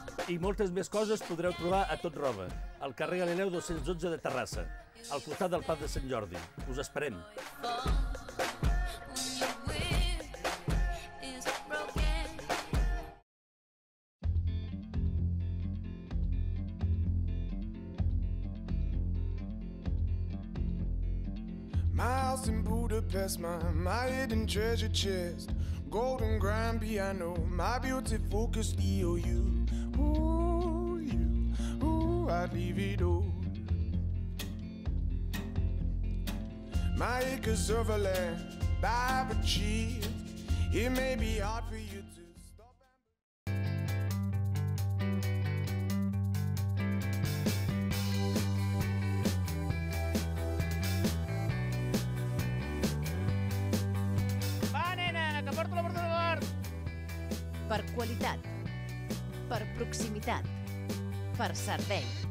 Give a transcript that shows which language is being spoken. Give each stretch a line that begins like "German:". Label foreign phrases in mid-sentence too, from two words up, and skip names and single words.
Catalan: I moltes més coses podreu trobar a Tot Roba, al carrer Galineu 212 de Terrassa, al costat del Pub de Sant Jordi. Us esperem.
English: My house in Budapest, my hidden treasure chest, golden grand piano, my beauty focused EOU. Ooh, you, ooh, I'd leave it all. My acres of land I've achieved, it may be hard for you to stop.
Catalan: Per qualitat, per proximitat, per servei.